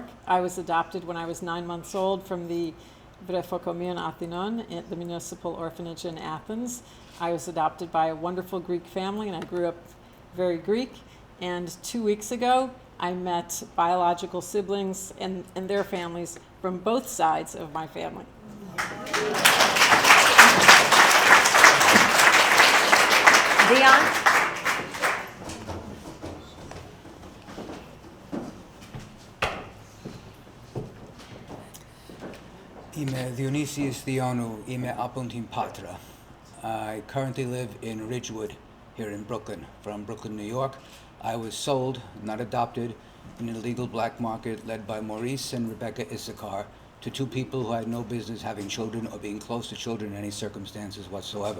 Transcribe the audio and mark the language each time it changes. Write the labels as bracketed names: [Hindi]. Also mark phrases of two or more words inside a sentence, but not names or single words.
[English] I was adopted when I was 9 months old from the Βρεφοκομείον Athinon, the municipal orphanage in Athens. I was adopted by a wonderful Greek family, and I grew up very Greek. And 2 weeks ago, I met biological siblings and their families from both sides of my family. Dion? [Greek] Είμαι Διονύσης Διόνου, είμαι από την Πάτρα. [English] I currently live in Ridgewood, here in Brooklyn, from Brooklyn, New York. I was sold, not adopted, in an illegal black market led by Maurice and Rebecca Issachar to two people who had no business having children or being close to children in any circumstances whatsoever.